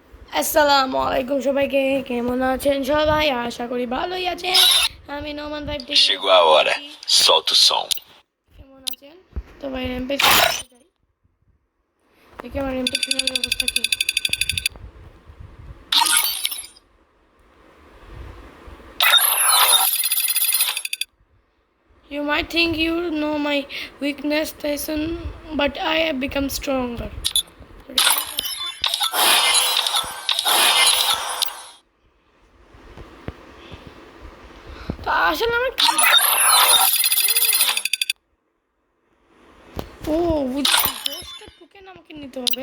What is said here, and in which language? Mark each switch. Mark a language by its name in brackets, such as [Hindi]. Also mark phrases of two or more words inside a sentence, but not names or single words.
[Arabic] السلام عليكم [Bangla] সবাইকে, কেমন আছেন সবাই? আশা করি ভালোই আছেন। আমি নোমান ভাই থেকে [Portuguese] Chegou a hora, solta o som. [Bangla] কেমন আছেন? তো ভাই র্যাম্পেজ যাই দেখি আমার র্যাম্পেজ অবস্থা কি। [English] You might think you know my weakness, Tyson, but I have become stronger. [Bangla] তো আসলে আমি ও বুঝছি, 10টা টোকেন আমাকে নিতে হবে।